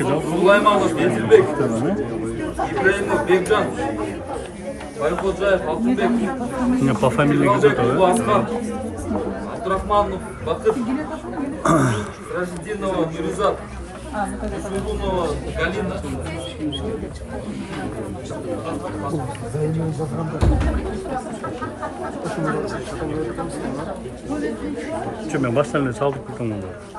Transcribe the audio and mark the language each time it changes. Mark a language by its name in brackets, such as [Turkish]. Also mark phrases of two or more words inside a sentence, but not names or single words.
[Kyrgyz] Сулайманов, Едилбек, Ибраимов, Бекжан, Байходжаев, Алтынбек, [Russian] Не по фамилии [Kyrgyz] Ибраимбеков, Аскар, Абдурахманов, Бакыт, Рашидинова, Миризат, Сулунова, Галина. Че, мен баштан эле чалдырып кетем анда.